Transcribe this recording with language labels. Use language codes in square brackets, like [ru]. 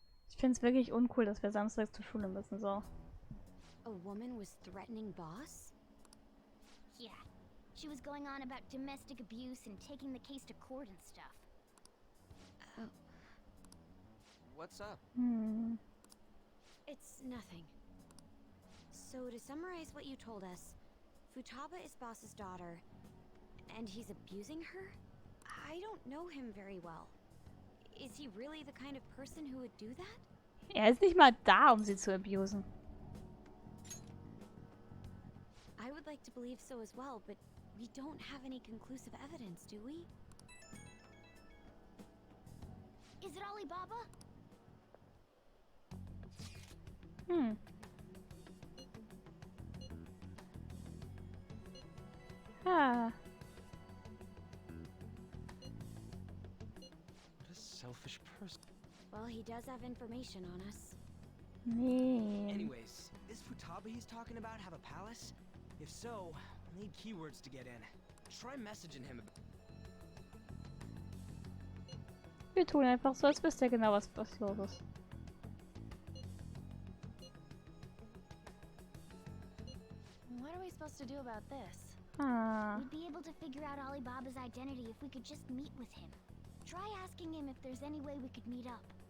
[de] Ich finde es wirklich uncool, dass wir samstags zur Schule müssen, so. [en] A woman was threatening Boss? Yeah. She was going on about domestic abuse and taking the case to court and stuff. What's up? It's nothing. So to summarize what you told us, Futaba is Boss's daughter, and he's abusing her? I don't know him very well. Is he really the kind of person who would do that? [de] Er ist nicht mal da, um sie zu abusen. [en] I would like to believe so as well, but we don't have any conclusive evidence, do we? Is it Alibaba? Ah. What a selfish person. Well, he does have information on us. [de] Nee. [en] Anyways, is Futaba he's talking about have a palace? If so, we'll need keywords to get in. Try messaging him. [de] Wir tun einfach so, als wisst ihr genau, was los ist. [en] What are we supposed to do about this? Ah. We'd be able to figure out Alibaba's identity if we could just meet with him. Try asking him if there's any way we could meet up.